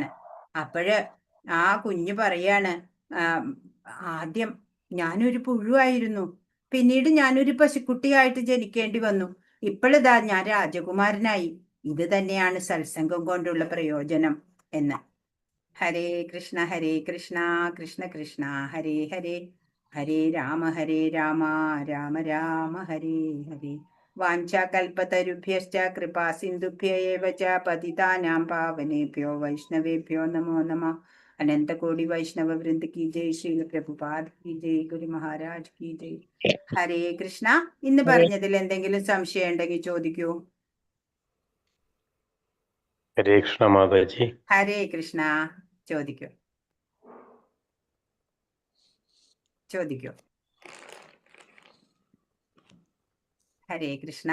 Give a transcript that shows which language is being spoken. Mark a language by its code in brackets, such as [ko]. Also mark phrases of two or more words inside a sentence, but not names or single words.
[ml] അപ്പോഴ് ആ കുഞ്ഞു പറയാണ്, ആദ്യം ഞാനൊരു പുഴുവായിരുന്നു. പിന്നീട് ഞാനൊരു പശുക്കുട്ടിയായിട്ട് ജനിക്കേണ്ടി വന്നു. ഇപ്പോഴിതാ ഞാൻ രാജകുമാരനായി. ഇത് തന്നെയാണ് സത്സംഗം കൊണ്ടുള്ള പ്രയോജനം എന്ന്. [sa] ഹരേ കൃഷ്ണ കൃഷ്ണ കൃഷ്ണ ഹരേ ഹരേ, ഹരേ രാമ രാമ രാമ ഹരേ ഹരേ. വാഞ്ചാകൽപതരുഭ്യശ്ച കൃപാ സിന്ധുഭ്യ ഏവ ച പതിതാനാം പാവനേഭ്യോ വൈഷ്ണവേഭ്യോ നമോ നമഃ. [hi] अनन्त कोटि वैष्णव वृन्द की जय। श्रील प्रभुपाद की जय. गुरु महाराज की जय. ഹരേ കൃഷ്ണ. [ml] ഇന്ന് പറഞ്ഞതിൽ എന്തെങ്കിലും സംശയം ഉണ്ടെങ്കിൽ ചോദിക്കൂ. ഹരേ കൃഷ്ണ മാതാജി. ഹരേ കൃഷ്ണ. ചോദിക്കൂ. ഹരേ കൃഷ്ണ.